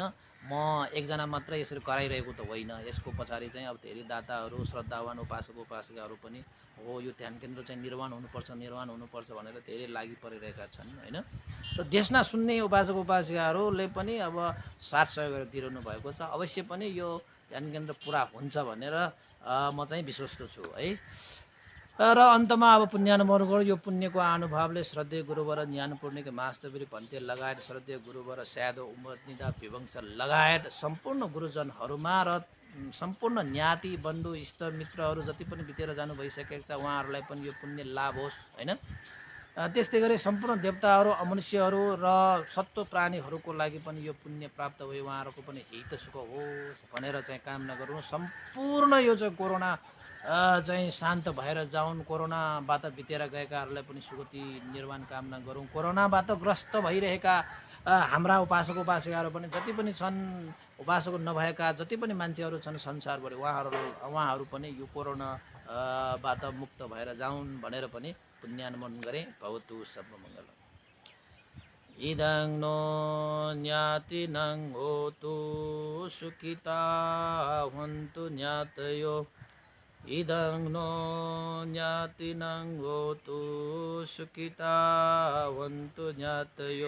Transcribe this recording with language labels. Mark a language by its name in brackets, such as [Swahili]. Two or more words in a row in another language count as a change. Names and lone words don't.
[Nepali] म एकजना मात्रै यसरी कराइरहेको त होइन, यसको पछाडि चाहिँ अब धेरै दाताहरू श्रद्धावान उपासक उपासिकाहरू पनि हो यो ध्यान केन्द्र चाहिँ निर्माण हुनुपर्छ भनेर धेरै लागि परिरहेका छन् हैन। र देशना सुन्ने उपासक उपासिकाहरूले पनि अब साथ सहयोग दिइरहनु भएको छ। अवश्य पनि यो ध्यान केन्द्र पुरा हुन्छ भनेर म चाहिँ विश्वस्त छु है। र अन्तमा अब पुण्यानुमोदन यो पुण्यको अनुभवले श्रद्धेय गुरुवर ज्ञानपूर्णिका मास्तवीर भन्ते लगायत श्रद्धेय गुरुवर स्यादो उमरनिदा विवंश लगायत सम्पूर्ण गुरुजनहरूमा र सम्पूर्ण ज्ञाति बन्धु इष्ट मित्रहरू जति पनि बितेर जानु भइसकेको छ उहाँहरूलाई पनि यो पुण्य लाभ होस् हैन। त्यस्तै गरी सम्पूर्ण देवताहरू अमनुष्यहरू र सत्व प्राणीहरूको लागि पनि यो पुण्य प्राप्त भए उहाँहरूको पनि हित सुख होस् भनेर चाहिँ कामना गरौँ। सम्पूर्ण यो चाहिँ कोरोना चाहिँ शान्त भएर जाउन्, कोरोनाबाट बितेर गएकाहरूलाई पनि सुगति निर्माण कामना गरौँ। कोरोनाबाट ग्रस्त भइरहेका हाम्रा उपासक उपासिकाहरू पनि जति पनि छन्, उपासक नभएका जति पनि मान्छेहरू छन् संसारभरि उहाँहरू पनि यो कोरोनाबाट मुक्त भएर जाउन् भनेर पनि पुण्यानुमोदन गरे। [Pali] भवतु सर्वमङ्गलम्। इदं नो ज्ञातिनं होतु सुखिता हन्तु ज्ञातयो। इदं नो ज्ञातिनं होतु सुखिता हन्तु ज्ञातयो।